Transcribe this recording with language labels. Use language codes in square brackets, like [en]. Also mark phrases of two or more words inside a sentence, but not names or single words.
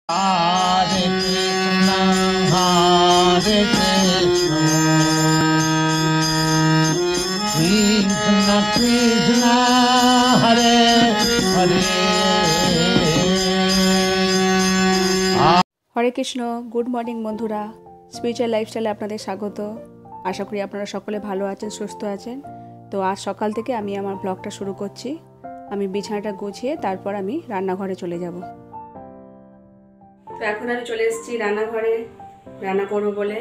[sa] Hare Krishna, Hare Krishna, Krishna Krishna, Hare Hare. হরে কৃষ্ণ। [en] good morning [bn] বন্ধুরা, স্পিরিচুয়াল লাইফস্টাইলে আপনাদের স্বাগত। আশা করি আপনারা সকলে ভালো আছেন, সুস্থ আছেন। তো আজ সকাল থেকে আমি আমার ব্লগটা শুরু করছি। আমি বিছানাটা গুছিয়ে তারপর আমি রান্নাঘরে চলে যাব। তো এখন আমি চলে এসেছি রান্নাঘরে, রান্না করবো বলে।